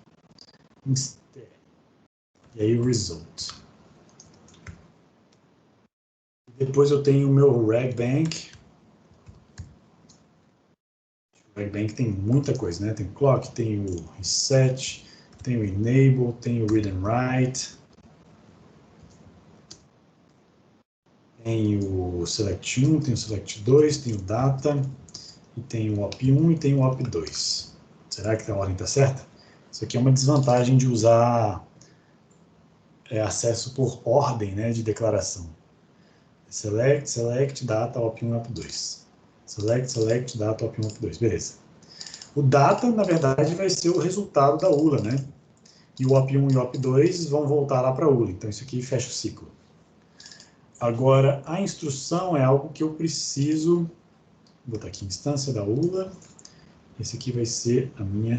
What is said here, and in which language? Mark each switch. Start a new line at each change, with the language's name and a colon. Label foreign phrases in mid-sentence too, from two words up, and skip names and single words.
Portuguese: E aí o result. Depois eu tenho o meu ragbank. O ragbank tem muita coisa, né? Tem o clock, tem o reset, tem o enable, tem o
English: read and write.
Portuguese: Tem o select 1, tem o select 2, tem o data, e tem o op1 e tem o op2. Será que a ordem está certa? Isso aqui é uma desvantagem de usar acesso por ordem, né, de declaração. Select, select, data, op1, op2. Select, select, data, op1, op2. Beleza. O data, na verdade, vai ser o resultado da ULA, né? E o op1 e o op2 vão voltar lá para a ULA. Então, isso aqui fecha o ciclo. Agora, a instrução é algo que eu preciso... Vou botar aqui, instância da ULA. Esse aqui vai ser a minha...